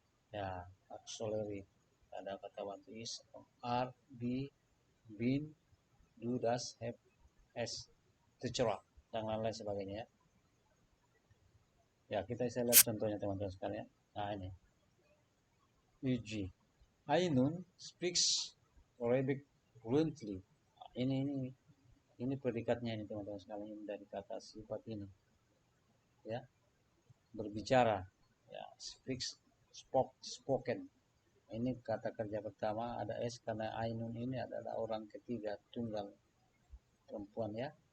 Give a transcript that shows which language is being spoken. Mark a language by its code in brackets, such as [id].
[id] Ya, auxiliary. Ada kata bantu is, are, be, been, do, does, have, has, etc. dan lain-lain sebagainya ya. Ya, kita bisa lihat contohnya teman-teman sekalian. Nah, ini. Uji. [en] Ainun speaks Arabic fluently. [id] Nah, ini predikatnya ini teman-teman sekalian dari kata sifat ini. Ya, berbicara. Ya, speaks, spoken. Ini kata kerja pertama ada S karena Ainun ini adalah orang ketiga tunggal perempuan ya.